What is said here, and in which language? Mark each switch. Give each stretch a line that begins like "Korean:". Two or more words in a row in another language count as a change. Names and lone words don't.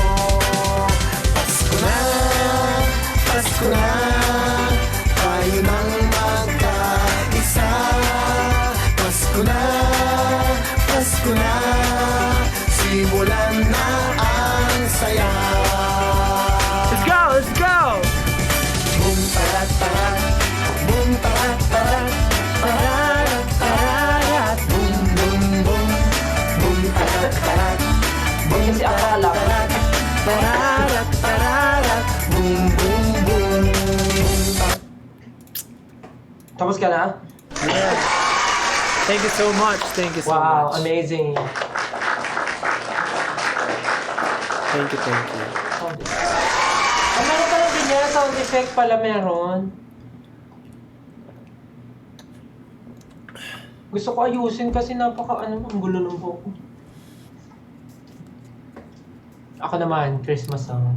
Filipino: Pasko na, Pasko na, tayo nang magkaisa. Pasko na, Pasko na, simulan na ang saya.
English: Let's go, let's go! Boom tarat tarat, boom tarat tarat, tararat tararat, boom boom boom, boom tarat tarat, boom
Filipino: Kasi akala ko. tarat tararat tararat, boom boom boom. Tapos ka na?
English: Yeah. Thank you so much. Thank you so Wow, much. amazing. Thank you, thank you.
Filipino: Meron pala din yan,
English: sound effect
Filipino: pala meron. Gusto ko ayusin kasi ang gulo ng buhok ko. Ako naman,
English: Christmas song.